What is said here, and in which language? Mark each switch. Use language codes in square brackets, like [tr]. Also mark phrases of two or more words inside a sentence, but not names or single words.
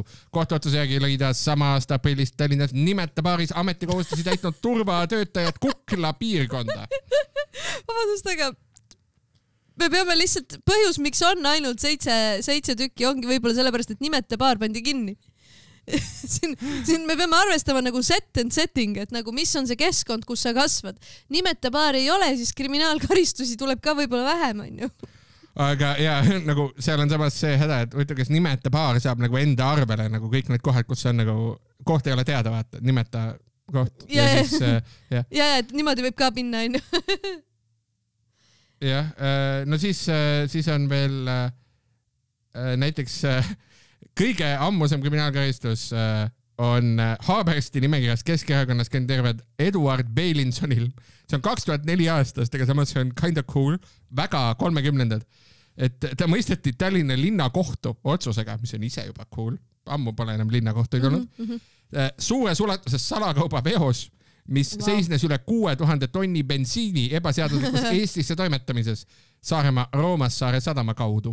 [et] Kohtuotsuse järgi lõi ta sama aasta aprillis Tallinnas nimeta paaris ametikohustusi täitnud turvatöötajad Kukla piirkonda. Vabandust, aga me peame lihtsalt, põhjus, miks on ainult 7 tükki, ongi võib-olla sellepärast, et nimeta paar pandi kinni. siin me peame arvestama nagu [en] set and setting, [et] et nagu mis on see keskkond, kus sa kasvad. Nimeta paar ei ole, siis kriminaalkaristusi tuleb ka võib-olla vähem, on ju. Aga ja nagu seal on samas see häda, et võitu, kes nimeta paar saab nagu enda arvele nagu kõik need kohad, kus on nagu, koht ei ole teada, vaata, nimeta koht. Ja, et niimoodi võib ka pinna, on ju. Jah, no siis on veel näiteks kõige ammusem kriminaalkaristus on Haabersti nimekirjas Keskerakonnas kandideerivad Eduard Beilinsonil. See on 2004 aastast, aga samas see on [en] kind of cool, [et] väga 30-ndad. Et ta mõisteti Tallinna linnakohtu otsusega, mis on ise juba cool, ammu pole enam linnakohtu ei tulnud, suures ulatuses salakauba veos, mis seisnes üle 6000 tonni bensiini ebaseaduslikus Eestisse toimetamises Saaremaa Roomassaare sadama kaudu.